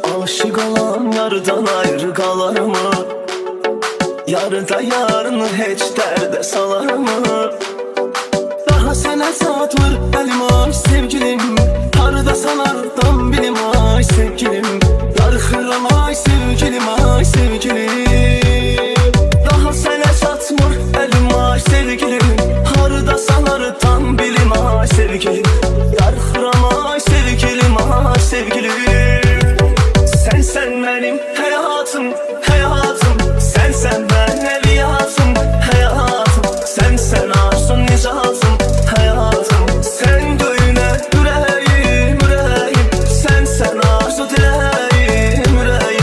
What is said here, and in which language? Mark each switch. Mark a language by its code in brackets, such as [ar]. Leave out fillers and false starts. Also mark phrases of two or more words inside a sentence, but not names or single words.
[tr] Aşık olan yardan ayrı kalar mı? [az] Yarda yarını heç dərdə salar mı? Daha sənə saat var əlim ay sevgilim, harda sanardan bilim ay sevgilim, darıxıram ay sevgilim ay sevgilim. Daha sənə çatmır əlim ay sevgilim, harda sanardan bilim ay sevgilim, darıxıram ay sevgilim ay sevgilim. [tr] Sen benim hayatım, hayatım. Sen ben evliyatım, hayatım. Sen arzun nicatım, hayatım. Sen döyüne yüreğim, yüreğim. Sen arzu dileğim, yüreğim.